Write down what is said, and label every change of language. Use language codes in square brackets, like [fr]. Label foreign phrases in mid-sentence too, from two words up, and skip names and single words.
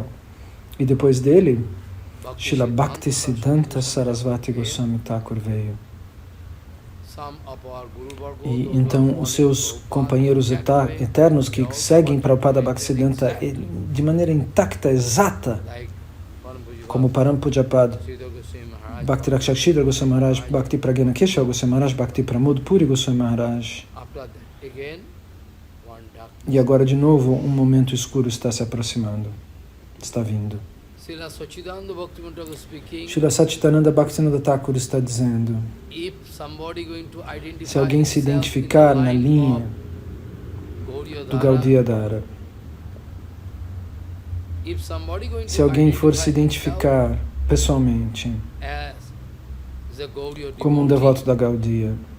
[pt] E depois dele, Srila Bhaktisiddhanta Sarasvati Goswami Thakur veio. E então os seus companheiros eternos que seguem Prabhupada Bhaktisiddhanta de maneira intacta, exata, como Param Pujapad, Bhakti Rakshakshidra Goswami Maharaj, Bhakti Pragyana Keshav Goswami Maharaj, Bhakti Pramod Puri Goswami Maharaj. E agora de novo um momento escuro está se aproximando, está vindo. Srila Satchitananda Bhaktivinoda Thakur está dizendo: se alguém se identificar na linha do Gaudiya Dhara, se alguém for se identificar pessoalmente como um devoto da Gaudiya.